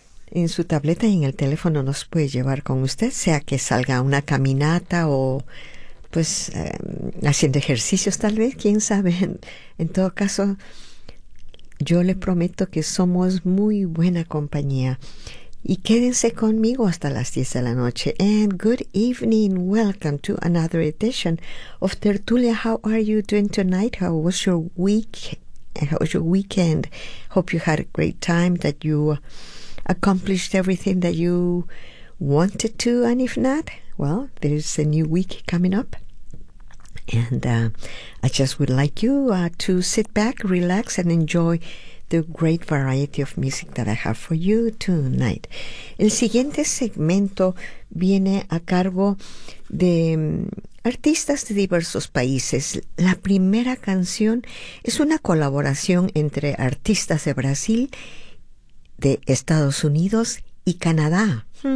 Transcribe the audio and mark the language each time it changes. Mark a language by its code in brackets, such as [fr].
[es] En su tableta y en el teléfono nos puede llevar con usted, sea que salga una caminata o pues haciendo ejercicios, tal vez, quién sabe. En todo caso, yo le prometo que somos muy buena compañía. Y quédense conmigo hasta las 10 de la noche. [en] And good evening. Welcome to another edition of Tertulia. How are you doing tonight? How was your week? How was your weekend? Hope you had a great time, that you accomplished everything that you wanted to. And if not, well, there's a new week coming up. And I just would like you to sit back, relax, and enjoy the great variety of music that I have for you tonight. [es] El siguiente segmento viene a cargo de artistas de diversos países. La primera canción es una colaboración entre artistas de Brasil, de Estados Unidos y Canadá.